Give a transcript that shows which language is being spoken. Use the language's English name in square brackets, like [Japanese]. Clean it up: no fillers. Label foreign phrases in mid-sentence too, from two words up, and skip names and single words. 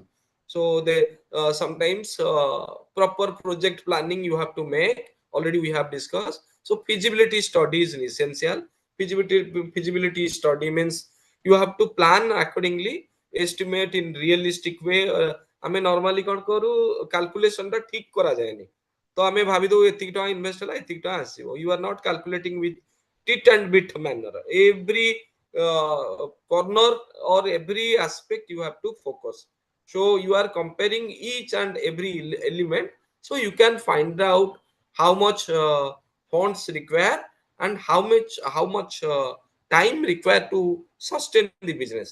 [English] So they sometimes proper project planning you have to make. Already we have discussed. So feasibility study is essential. Feasibility study means you have to plan accordingly, estimate in realistic way. [Odia] ଆମେ normally କ'ଣ କରୁ calculation ଟା ଠିକ କରାଯାଏନି, ତ ଆମେ ଭାବି ଦଉ ଏତିକି ଟଙ୍କା ଇନଭେଷ୍ଟ ହେଲା ଏତିକି ଟଙ୍କା ଆସିବ. [English] You are not calculating with tit and bit manner. Every corner or every aspect you have to focus. So you are comparing each and every element, so you can find out how much funds require and how much time required to sustain the business.